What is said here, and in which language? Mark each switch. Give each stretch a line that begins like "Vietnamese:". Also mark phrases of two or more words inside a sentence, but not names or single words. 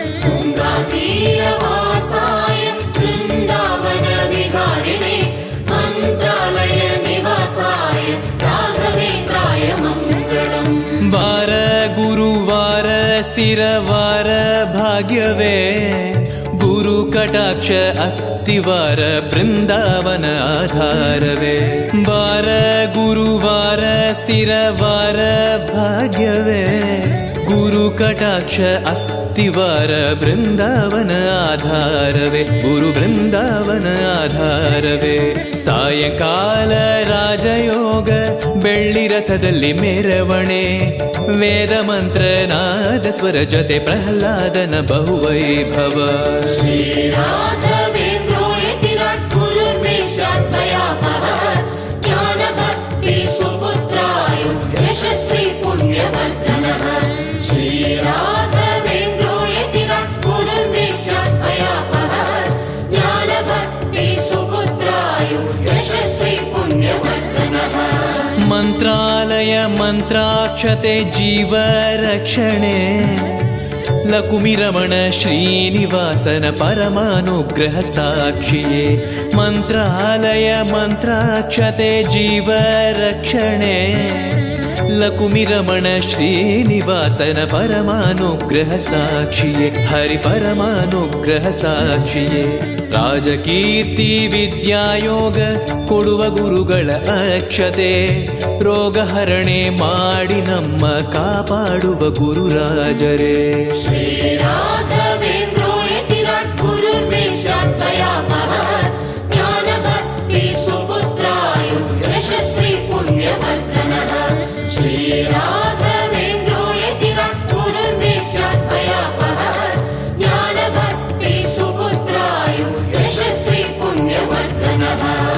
Sanskrit: तुङ्गातीरवासाय वृन्दावन विहारिणे मन्त्रालय निवासाय राघवेन्द्राय मङ्गलम्
Kannada: ವಾರ ಗುರುವಾರ ಸ್ಥಿರವಾರ ಭಾಗ್ಯವೇ ಗುರು ಕಟಾಕ್ಷ ಅಸ್ತಿವಾರ ಬೃಂದಾವನ ಆಧಾರವೇ ವಾರ ಗುರುವಾರ ಸ್ಥಿರವಾರ ಭಾಗ್ಯವೇ ಗುರು ಕಟಾಕ್ಷ ಅಸ್ತಿವಾರ ಬೃಂದಾವನ ಆಧಾರವೇ ಗುರು ಬೃಂದಾವನ ಆಧಾರವೇ ಸಾಯಂಕಾಲ ರಾಜಯೋಗ ಬೆಳ್ಳಿ ರಥದಲ್ಲಿ ಮೆರವಣೆ ವೇದ ಮಂತ್ರ ನಾದ ಸ್ವರ ಜೊತೆ ಪ್ರಹ್ಲಾದನ ಬಹುವೈಭವ
Sanskrit: श्रीराघवेन्द्रो यतिराट् गुरुर्मे स्यात्मयापहः ज्ञानभक्ति सुपुत्राय यशस्वी पुण्यवर्धनः श्रीराघवेन्द्रो यतिराट् गुरुर्मे स्यात्मयापहः ज्ञानभक्ति सुपुत्राय यशस्वी पुण्यवर्धनः
Kannada: ಮಂತ್ರಾಲಯ ಮಂತ್ರಾಕ್ಷತೆ ಜೀವ ರಕ್ಷಣೆ ಲಕುಮಿರಮಣ ಶ್ರೀನಿವಾಸನ ಪರಮಾನುಗ್ರಹ ಸಾಕ್ಷಿಯೇ ಮಂತ್ರಾಲಯ ಮಂತ್ರಾಕ್ಷತೆ ಜೀವ ರಕ್ಷಣೆ ಲಕುಮಿರಮಣ ಶ್ರೀನಿವಾಸನ ಪರಮಾನುಗ್ರಹ ಸಾಕ್ಷಿಯೇ ಹರಿ ಪರಮಾನುಗ್ರಹ ಸಾಕ್ಷಿಯೇ ರಾಜಕೀರ್ತಿ ವಿದ್ಯಾಯೋಗ ಕೊಡುವ ಗುರುಗಳ ಅಕ್ಷತೆ ರೋಗಹರಣೆ ಮಾಡಿ ನಮ್ಮ ಕಾಪಾಡುವ ಗುರುರಾಜರೇ
Sanskrit: श्रीराघवेन्द्रो यतिराट् गुरुर्मे स्यात्मयापहः ज्ञानभक्ति सुपुत्राय यशस्वी पुण्यवर्धनः श्रीराघवेन्द्रो यतिराट् गुरुर्मे स्यात्मयापहः ज्ञानभक्ति सुपुत्राय यशस्वी पुण्यवर्धनः